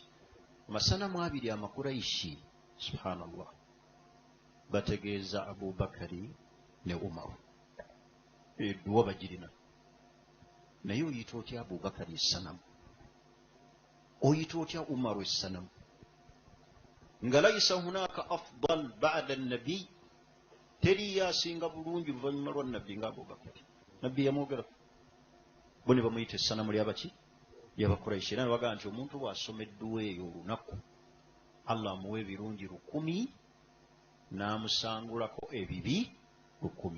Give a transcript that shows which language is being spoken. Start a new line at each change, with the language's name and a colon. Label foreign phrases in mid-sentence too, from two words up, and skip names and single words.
Ganda: Amasanamu abiri amakuraishi, subhanallah, bategeeza Abubakari ne Umaru. Edduwa bagirina. Naye oyita otya Abubakari essanamu? Oyita otya Umaru essanamu?
Arabic: Nga ليس هناك أفضل بعد النبي,
Ganda: teri yasinga bulungi luvannyuma lwa nabbi nga Abubakari. Nabbi yamwogerako bo ne bamuyita essanamu ly'abaki ly'abakuraishi. Era ne bagamba nti omuntu bw'asoma edduwa eyo olunaku Allah amuwa ebirungi 100 n'amusangulako ebibi 100.